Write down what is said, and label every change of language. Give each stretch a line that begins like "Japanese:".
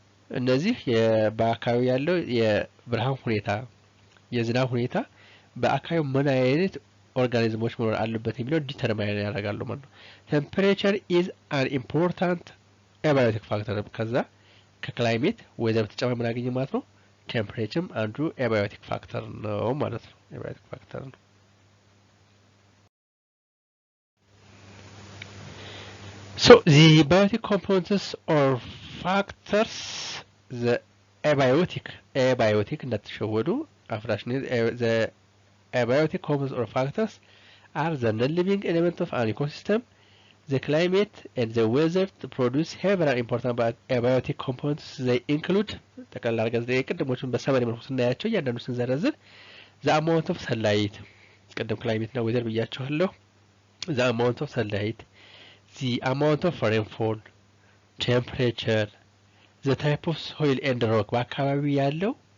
Amharic: እነዚህ በአካባቢ ያለው የብርሃን ሁኔታ የዝናብ ሁኔታ በአካባቢው ምን አይነት ኦርጋኒዝሞች መኖር አለበት የሚለው ዲተርማይን ያደርጋሉ ማለት ነው።
English: ቴምፕሬቸር ኢዝ አን ኢምፖርታንት ኤባዮቲክ ፋክተር።
Amharic: ከዛ ከክላይሜት ዌዘር በተጨማሪ ምን አገኘ ማለት ነው? ቴምፕሬቸርም አንዱ ኤባዮቲክ ፋክተር ነው ማለት ነው። ኤባዮቲክ ፋክተር ነው።
English: So the biotic components or factors the abiotic
Amharic: እንዳትሸወዱ አፍራሽ
English: the abiotic components or factors are the non-living element of an ecosystem. The climate and the weather produce several important abiotic components. They include
Amharic: ጠቅላላ አድርገን ቅድሞቹን በሰማኒ መልኩ ስናያቸው እያንዳንዱ ስንዘረዝር
English: the amount of sunlight
Amharic: ቅድም ክላይሜት እና ዌዘር ብያቸዋለሁ።
English: the amount of sunlight, the amount of rainfall, temperature, the type of soil and rock
Amharic: በአካባቢው ያለው